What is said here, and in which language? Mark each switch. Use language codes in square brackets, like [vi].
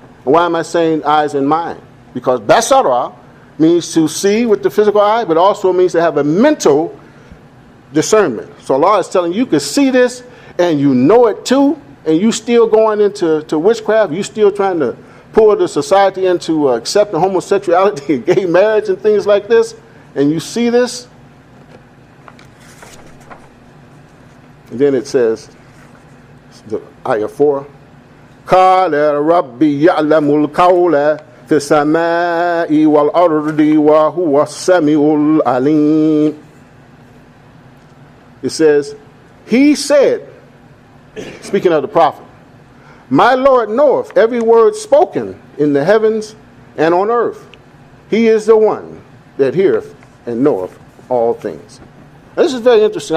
[en] And why am I saying eyes and mind? Because basara means to see with the physical eye, but also means to have a mental discernment. So Allah is telling you, you can see this and you know it too, and you still going into witchcraft, you still trying to pull the society into accepting homosexuality and gay marriage and things like this, and you see this. And then it says, the ayah 4, [ar] قَالَ رَبِّي يَعْلَمُ الْقَوْلَ فِي السَّمَاءِ وَالْأَرْضِ وَهُوَ السَّمِيعُ الْعَلِيمُ. [en] It says, he said, speaking of the prophet, my Lord knoweth every word spoken in the heavens and on earth. He is the one that heareth and knoweth all things. Now, this is very interesting.